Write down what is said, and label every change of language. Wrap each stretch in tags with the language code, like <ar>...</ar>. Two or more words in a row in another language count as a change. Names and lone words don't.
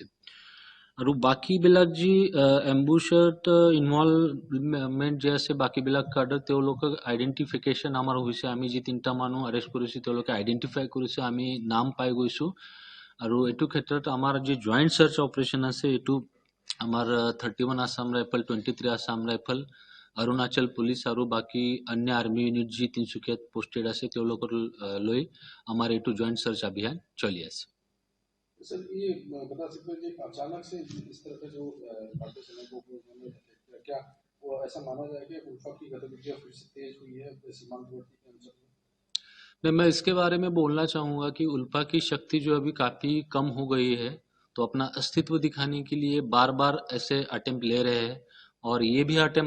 <as>আৰু বাকি বিলাক যি</as> <en>ambushত involvement</en> <as>যে আছে বাকি বিলাক কাডাৰ তেওঁলোকক আইডেন্টিফিকেশন আমাৰ হৈছে আমি যি তিনিটা মানুহ আৰেষ্ট কৰিছো তেওঁলোকে আইডেন্টিফাই কৰিছে আমি নাম পাই গৈছো আৰু এটো ক্ষেত্ৰত আমাৰ যি</as> <en>joint search operation</en> <as>আছে এটো আমাৰ 31 আসাম ৰাইফল 23 আসাম ৰাইফল অৰুণাচল পুলিচ আৰু বাকি अन्य</as> <en>army unit</en> <as>যি তিনচুকীয়াত পোস্টেড আছে তেওঁলোকৰ লৈ আমাৰ এটো</as> <en>joint search</en> <as>অভিযান চলি আছে</as> <hi>सर ये बता सकते हैं कि अचानक से इस तरह का जो भारतीय सेना को उन्होंने अटैक किया क्या वो ऐसा माना जाए कि उल्फा की गतिविधियां फिर से तेज हुई है सीमांतवर्ती अंचल में? नहीं मैं इसके बारे में बोलना चाहूँगा कि उल्फा की शक्ति जो अभी काफ़ी कम हो गई है तो अपना अस्तित्व दिखाने के लिए बार बार ऐसे अटेम्प्ट ले रहे हैं और ये भी अटेम्प्ट</hi>